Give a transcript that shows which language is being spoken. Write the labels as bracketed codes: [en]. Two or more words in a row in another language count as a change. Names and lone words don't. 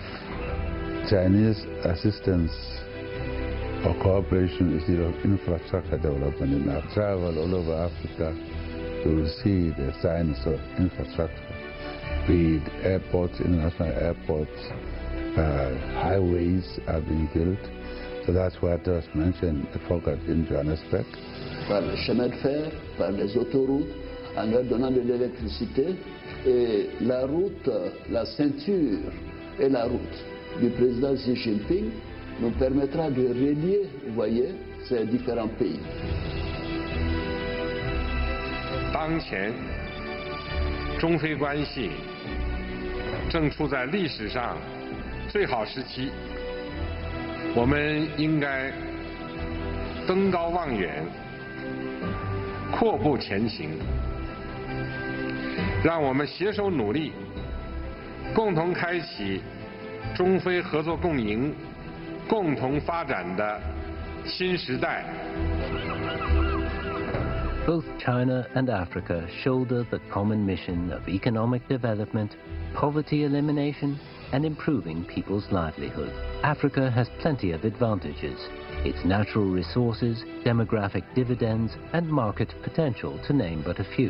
[en] Chinese assistance or cooperation is the infrastructure development. In our travel all over Africa, you will see the signs of infrastructure, be it airports, international airports, highways are being built. So that's why I just mentioned a focus in Johannesburg. [fr] Par le chemin de fer, par les autoroutes, en leur donnant de l'électricité, et la route, la ceinture et la route du président Xi Jinping nous permettra de relier, vous voyez, ces différents pays. [zh] 当前，中非关系正处在历史上最好时期，我们应该登高望远，阔步前行。让我们携手努力，共同开启中非合作共赢、共同发展的新时代。 [en] Both China and Africa shoulder the common mission of economic development, poverty elimination, and improving people's livelihood. Africa has plenty of advantages: its natural resources, demographic dividends, and market potential, to name but a few.